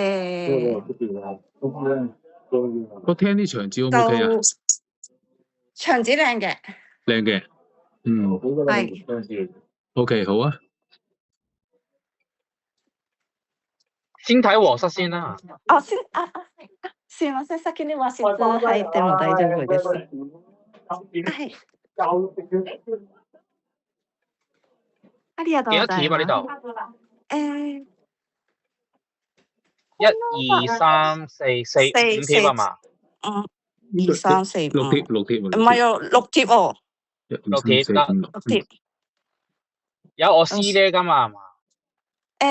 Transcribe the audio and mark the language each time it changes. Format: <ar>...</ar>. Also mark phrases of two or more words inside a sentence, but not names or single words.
<yue>個廳啲牆紙 O 唔 OK 啊？牆紙靚嘅。靚嘅。係。 OK，好啊。先睇和室先啦。</yue> <ja>すいません、先に和室入っても大丈夫です。はい。ありがとうございます。</ja> <yue>幾多貼啊？呢度？1、2、3、4、5貼啊嘛？2、3、4、5。六貼。唔係喎，6貼喎。 6貼得。 6貼。有我 C 呢㗎嘛？係嘛？</yue>